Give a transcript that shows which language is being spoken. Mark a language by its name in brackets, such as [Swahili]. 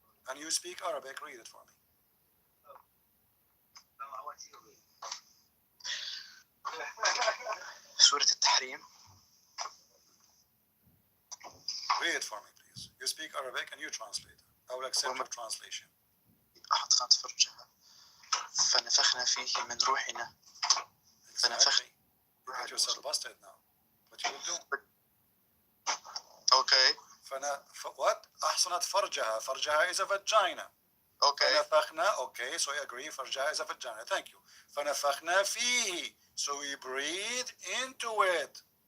[English] And you speak Arabic, read it for me. Surah Al-Tahrim. Read it for me, please. You speak Arabic and you translate. I will accept your translation. [Arabic] أحطت فرجها فنفخنا فيه من روحنا. [English] Exactly. You get yourself busted now. What you will do? Okay. What? [Arabic] أحصنت فرجها. فرجها [English] is a vagina. Okay. [Arabic] فنفخنا. [English] Okay, so I agree. [Arabic] فرجها [English] is a vagina. Thank you. [Arabic] فنفخنا فيه. [English] So we breathe into it.